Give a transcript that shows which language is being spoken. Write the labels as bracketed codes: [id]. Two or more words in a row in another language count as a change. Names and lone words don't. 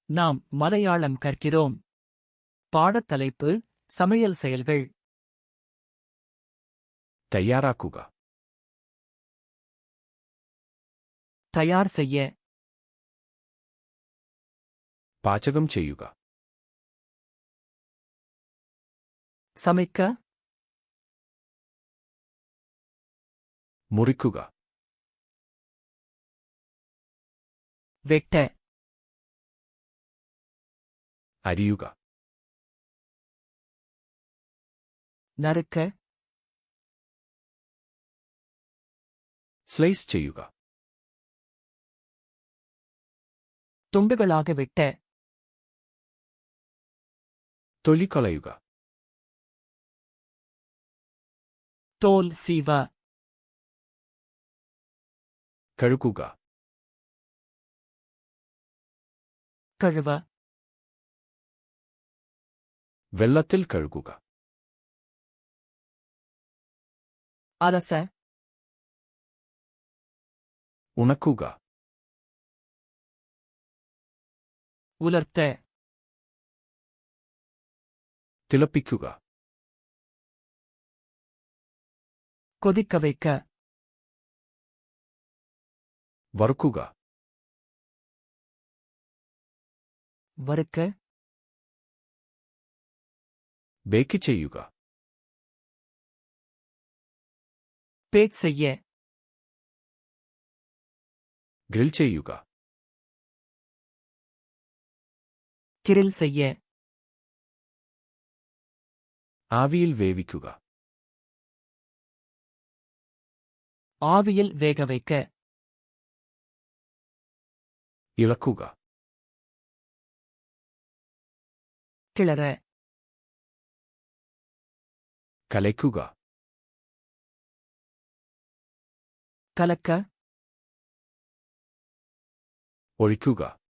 [ta] நாம் மலையாளம் கற்கிறோம். பாடத்தலைப்பு சமையல் செயல்கள். [ml] തയ്യാറാക്കുക. [ta] தயார் செய்ய. [ml] പാചകം ചെയ്യുക. [ta] சமைக்க. [ml] മുറിക്കുക. [ta] வெட்ட. [ml] അരിയുക. [ta] நறுக்க. [ml] സ്ലൈസ് ചെയ്യുക. [ta] துண்டுகளாக வெட்ட. [ml] തൊലി കളയുക. [ta] தோல் சீவ. [ml] കഴുകുക. [ta] கழுவ. [ml] വെള്ളത്തിൽ കഴുകുക. [ta] അലസ. [ml] ഉണക്കുക. [ta] ഉലർത്ത. [ml] തിളപ്പിക്കുക. [ta] கொதிக்க வைக்க. [ml] വറുക്കുക. [ta] வறுக்க. [ml] ബേക്ക് ചെയ്യുക. [ta] பேக் செய்ய. [ml] ഗ്രിൽ ചെയ്യുക. [ta] கிரில் செய்ய. [ml] ആവിയിൽ വേവിക്കുക. [ta] ஆவியில் வேக வைக்க. [ml] ഇളക്കുക. [ta] கிளற. [ml] കലയ്ക്കുക. [ta] கலக்க. [ml] ഒഴിക്കുക.